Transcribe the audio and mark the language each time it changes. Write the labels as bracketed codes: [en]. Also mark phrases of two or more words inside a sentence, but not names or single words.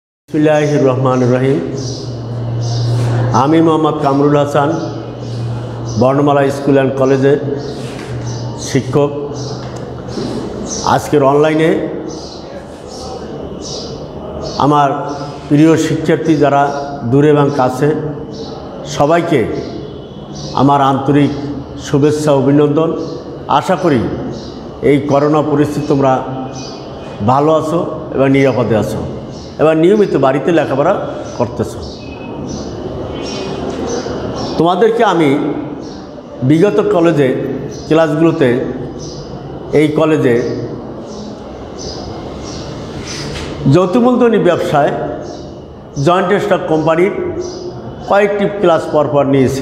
[ar] بسم الله الرحمن الرحيم. [bn] আমি মোহাম্মদ কামরুল হাসান বর্ণমালা স্কুল এন্ড কলেজে শিক্ষক। আজকের অনলাইনে আমার প্রিয় শিক্ষার্থী যারা দূরে এবং কাছে সবাইকে আমার আন্তরিক শুভেচ্ছা অভিনন্দন। আশা করি এই করোনা পরিস্থিতি তোমরা ভালো আছো এবং নিরাপদে আছো এবং নিয়মিত বাড়িতে লেখাপড়া করতেছো। তোমাদেরকে আমি বিগত কলেজে ক্লাসগুলোতে এই কলেজে যৌথ মূলধনী ব্যবসায় [en] joint stock [bn] কোম্পানির কয়েকটি ক্লাস পরপর নিয়েছি।